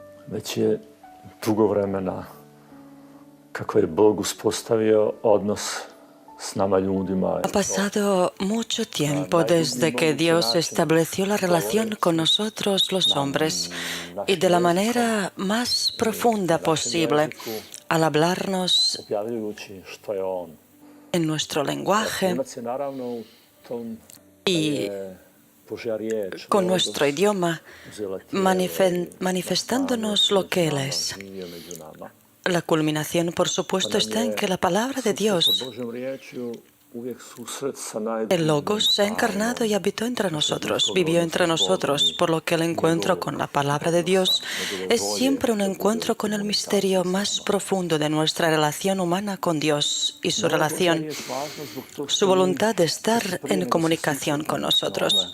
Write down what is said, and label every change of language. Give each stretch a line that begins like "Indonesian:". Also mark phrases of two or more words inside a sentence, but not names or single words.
Croatian: Već je dugo vremena kako je Bog uspostavio odnos s nama ljudima.
Spanish: Ha pasado mucho tiempo desde que Dios estableció la relación con nosotros los hombres y de la manera más profunda posible al hablarnos
Croatian: Objavljujući što je on.
Spanish: en nuestro lenguaje
Croatian: Temac je naravno u tom
Spanish: y
Croatian: Božja riječ,
Spanish: con nuestro idioma,
Croatian: uzela tijelo
Spanish: manifestándonos lo que Él es.
Croatian: živio među nama.
Spanish: La culminación, por supuesto, está en que la palabra de Dios,
Croatian: Sa Božjom riječju uvijek susret sa
Spanish: el Logos, se ha encarnado y habitó entre nosotros, vivió entre nosotros, por lo que el encuentro con la palabra de Dios es siempre un encuentro con el misterio más profundo de nuestra relación humana con Dios y su relación, su voluntad de estar en comunicación con nosotros.